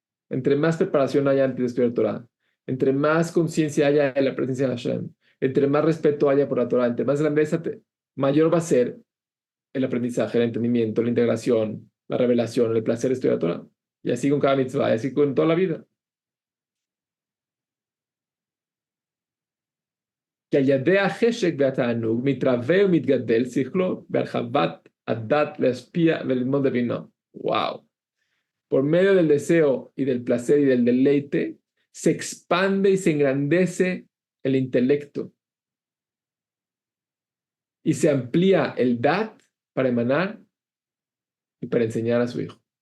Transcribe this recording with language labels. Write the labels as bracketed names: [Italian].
[Spanish] Entre más preparación haya antes de estudiar Torah, entre más conciencia haya en la presencia de Hashem, entre más respeto haya por la Torah, entre más grandeza, mayor va a ser el aprendizaje, el entendimiento, la integración, la revelación, el placer de estudiar Torah. Y así con cada mitzvah, y así con toda la vida. [Hebrew] כי על ידי החשק והתענוג מתרווה ומתגדל שכלו בהרחבת הדת להשפיע וללמוד לבינו. וואו. [Spanish] Por medio del deseo y del placer y del deleite, se expande y se engrandece el intelecto. Y se amplía el dat para emanar y para enseñar a su hijo.